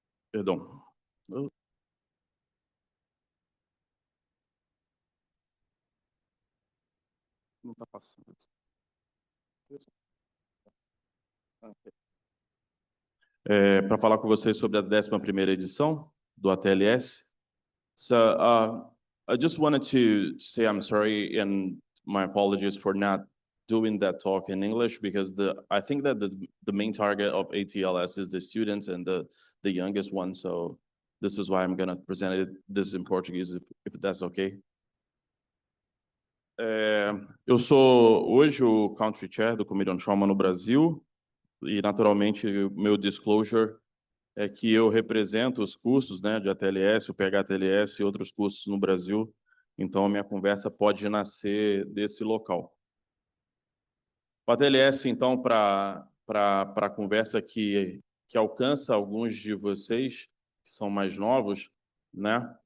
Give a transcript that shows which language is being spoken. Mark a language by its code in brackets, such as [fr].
[pt] Perdão. Não está passando aqui. Para falar com vocês sobre a 11ª edição do ATLS. [en] So, I just wanted to say I'm sorry and my apologies for not doing that talk in English, because I think that the main target of ATLS is the students and the youngest one. So this is why I'm going to present this in Portuguese, if that's okay. [pt] Eu sou hoje o Country Chair do Committee on Trauma no Brasil e, naturalmente, o meu disclosure é que eu represento os cursos, né, de ATLS, o PHTLS e outros cursos no Brasil. Então, a minha conversa pode nascer desse local. O ATLS, então, para a conversa que alcança alguns de vocês que são mais novos, né?